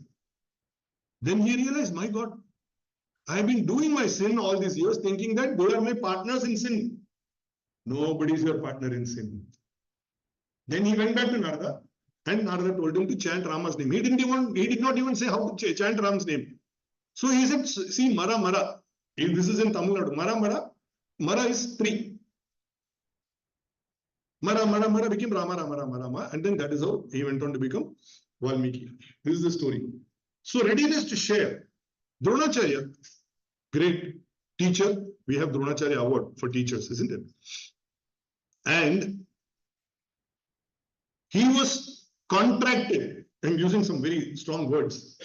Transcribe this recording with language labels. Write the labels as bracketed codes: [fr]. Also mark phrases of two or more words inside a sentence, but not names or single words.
[en] Then he realized, my God, I have been doing my sin all these years, thinking that they are my partners in sin. Nobody is your partner in sin. Then he went back to Narada, and Narada told him to chant Rama's name. He did not even say how to chant Rama's name. So he said, see, Mara Mara. This is in Tamil Nadu. Mara Mara. Mara is 3. Mara Mara Mara became Rama Rama Rama Rama. And then that is how he went on to become Valmiki. This is the story. So readiness to share. Dronacharya, great teacher. We have Dronacharya Award for teachers, isn't it? And he was contracted, I'm using some very strong words.